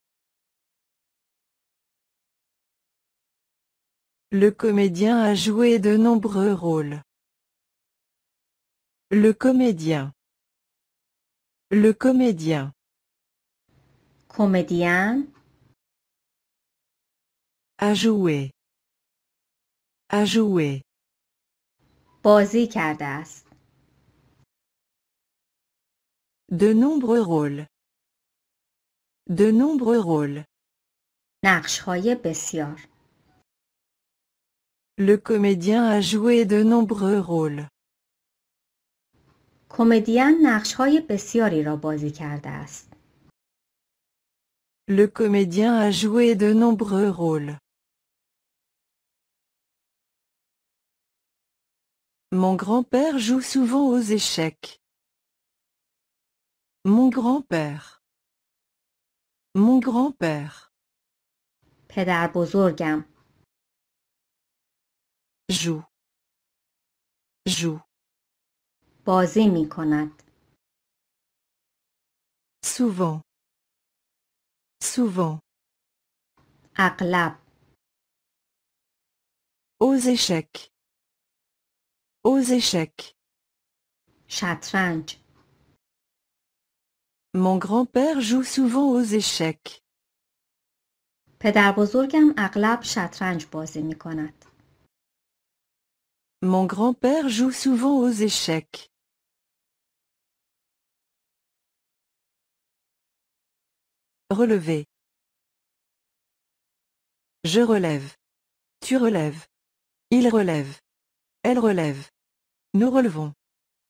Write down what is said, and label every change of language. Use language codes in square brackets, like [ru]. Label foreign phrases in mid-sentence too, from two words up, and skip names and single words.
[fr] Le comédien a joué de nombreux rôles. Le comédien. Le comédien. [fa] کمدین. [fr] A joué. A joué. [fa] بازی کرده است. [fr] De nombreux rôles. De nombreux rôles. [fa] نقش‌های بسیار. [fr] Le comédien a joué de nombreux rôles. [fa] کمدین نقش‌های بسیاری را بازی کرده است. [fr] Le comédien a joué de nombreux rôles. Mon grand-père joue souvent aux échecs. Mon grand-père. Mon grand-père. [fa] پدر بزرگم. [fr] Joue. Joue. [fa] بازی می کند. [fr] Souvent. Souvent. [fa] اغلب. [fr] Aux échecs. Aux échecs. [fa] شطرنج. [fr] Mon grand-père joue souvent aux échecs. [fa] پدر بزرگم اغلب شطرنج بازی می کند. [fr] Mon grand-père joue souvent aux échecs. Relever. Je relève. Tu relèves. Il relève. Elle relève. Nous relevons.